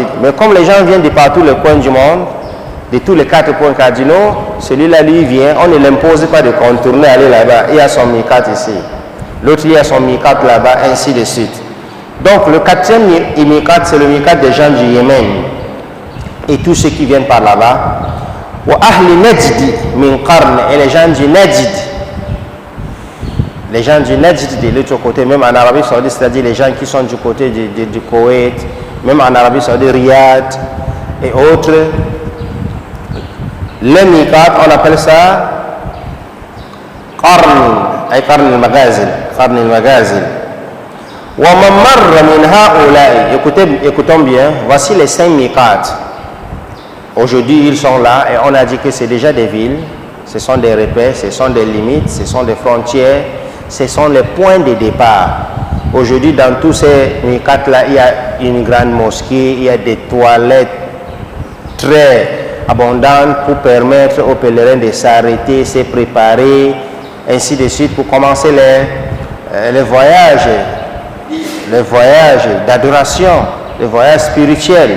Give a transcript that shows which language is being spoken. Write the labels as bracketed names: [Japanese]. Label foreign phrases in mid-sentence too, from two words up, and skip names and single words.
[French] Mais comme les gens viennent de partout les coins du monde, de tous les 4 points cardinaux, celui-là lui vient, on ne l'impose pas de contourner, aller là-bas. Il y a son miqat ici. L'autre, il y a son miqat là-bas, ainsi de suite. Donc le 4e miqat, c'est le miqat des gens du Yémen. Et tous ceux qui viennent par là-bas. [Arabic] وأهل نجد من قرن, [French] et les gens du Najd. Les gens du Najd de l'autre côté, même en Arabie Saoudite, c'est-à-dire les gens qui sont du côté du Koweït, même en Arabie Saoudite, Riyad et autres. Le miqat, on appelle ça Qarn al-Maghazil. [Arabic] ومن مر من هؤلاء, [French] écoutons bien, voici les 5 miqat. Aujourd'hui, ils sont là et on a dit que c'est déjà des villes, ce sont des repères, ce sont des limites, ce sont des frontières, ce sont les points de départ. Aujourd'hui, dans tous ces miqat-là, il y a une grande mosquée, il y a des toilettes très abondante pour permettre aux pèlerins de s'arrêter, se préparer, ainsi de suite, pour commencer les voyages d'adoration, les voyages spirituels.